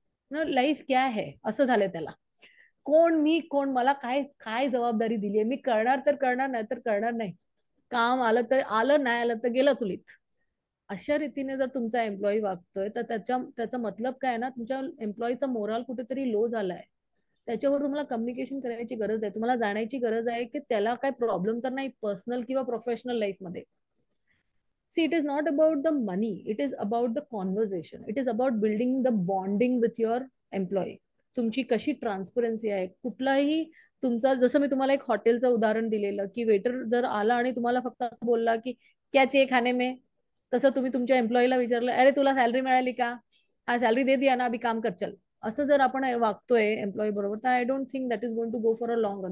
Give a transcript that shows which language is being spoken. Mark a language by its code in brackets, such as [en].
[hi] Life क्या है [mr] असं झालंय त्याला. कोण मी, कोण मला, काय काय जबाबदारी दिली आहे, मी करणार तर करणार, नाही तर करणार नाही, काम आलं तर आलं, नाही आलं तर गेलं चुलीत. अशा रीतीने जर तुमचा एम्प्लॉई वागतोय, तर त्याचा मतलब काय आहे ना, तुमच्या एम्प्लॉईचा मोराल कुठेतरी लो झालाय. त्याच्यावर तुम्हाला कम्युनिकेशन करायची गरज आहे, तुम्हाला जाणायची गरज आहे की त्याला काय प्रॉब्लेम तर नाही पर्सनल किंवा प्रोफेशनल लाईफ मध्ये. [en] See, it is not about the money. It is about the conversation. It is about building the bonding with your employee. [mr] तुमची कशी ट्रान्सपरन्सी आहे, कुठलाही तुमचा, जसं मी तुम्हाला एक हॉटेलचं उदाहरण दिलेलं की वेटर जर आला आणि तुम्हाला फक्त असं बोलला की [hi] क्या चाहिए खाने में, [mr] तसं तुम्ही तुमच्या एम्प्लॉईला विचारलं, अरे तुला सॅलरी मिळाली का, हा [hi] सॅलरी दे दिया ना, अभी काम कर चल, [mr] असं जर आपण वागतोय एम्प्लॉई बरोबर, तर [en] I don't think that is going to go for a long run.